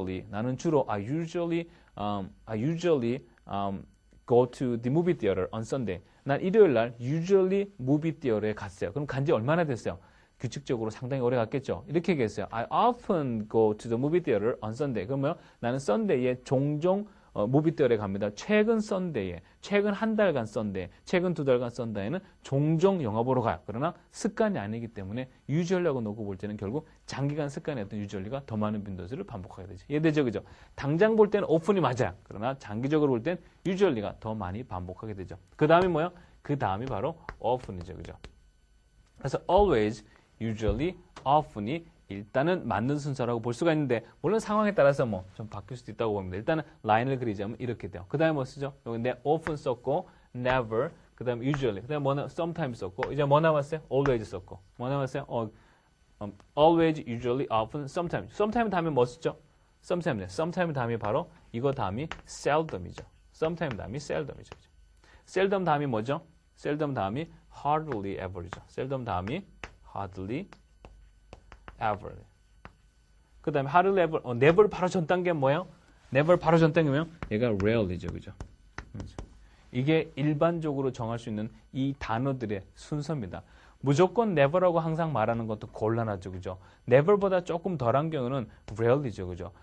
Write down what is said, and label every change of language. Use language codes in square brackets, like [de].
[ko] 나는 주로 [en] I usually go to the movie theater on Sunday. [ko] 난 일요일 날 usually movie theater에 갔어요. 그럼 간지 얼마나 됐어요? 규칙적으로 상당히 오래 갔겠죠. 이렇게 얘기했어요. [en] I often go to the movie theater on Sunday. [ko] 그러면 나는 Sunday에 종종 무비 theater에 갑니다. 최근 썬데이에, 최근 한 달간 썬데이, 최근 두 달간 썬데이는 종종 영화 보러 가요. 그러나 습관이 아니기 때문에 usually하고 놓고 볼 때는 결국 장기간 습관이었던 usually가 더 많은 빈도수를 반복하게 되죠. 이해되죠, 그죠? 당장 볼 때는 often이 맞아요. 그러나 장기적으로 볼 때는 usually가 더 많이 반복하게 되죠. 그 다음이 뭐요? 그 다음이 바로 often이죠, 그죠? 그래서 always, usually, often이 일단은 맞는 순서라고 볼 수가 있는데, 물론 상황에 따라서 뭐 좀 바뀔 수도 있다고 봅니다. 일단은 라인을 그리자면 이렇게 돼요. 그 다음에 뭐 쓰죠? 여기 내 often 썼고, never, 그 다음에 usually, 그 다음에 뭐 sometimes 썼고, 이제 뭐 남았어요? always 썼고, 뭐 남았어요? always, usually, often, sometimes. sometimes 다음에 뭐 쓰죠? sometime 다음이 바로 이거 다음이 seldom이죠. sometime 다음이 seldom이죠. seldom 다음이 뭐죠? seldom 다음이 hardly ever이죠. seldom 다음이 hardly ever. 그 다음에 hardly ever, never 바로 전 단계 뭐예요? never 바로 전 단계면 얘가 rarely죠, 그죠? 이게 일반적으로 정할 수 있는 이 단어들의 순서입니다. 무조건 never라고 항상 말하는 것도 곤란하죠, 그죠? never보다 조금 덜한 경우는 rarely죠, 그죠?